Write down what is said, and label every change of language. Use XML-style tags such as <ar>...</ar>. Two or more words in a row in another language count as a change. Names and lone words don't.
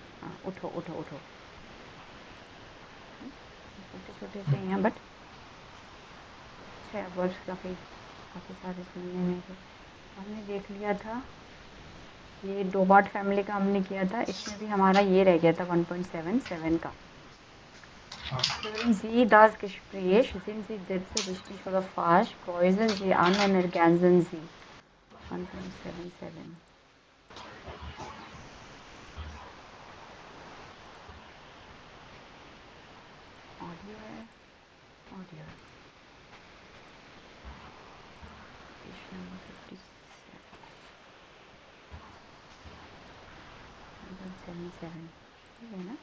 <hi>उठो उठो उठो, छोटे छोटे से हैं बट अच्छा है, वर्ड्स काफ़ी सारे सुनने में। तो हमने देख लिया था ये डोबार्ट फैमिली का, हमने किया था। इसमें भी हमारा ये रह गया था 1.77 का।</hi> <de>Hören Sie das Gespräch? Sind Sie dazu richtig oder falsch? Kreuzen Sie an und ergänzen Sie. 1.77.</de> <hi>ऑडियो है, ऑडियो है।</hi> <en>page number</en> <hi>57, 1.77 है ना।</hi>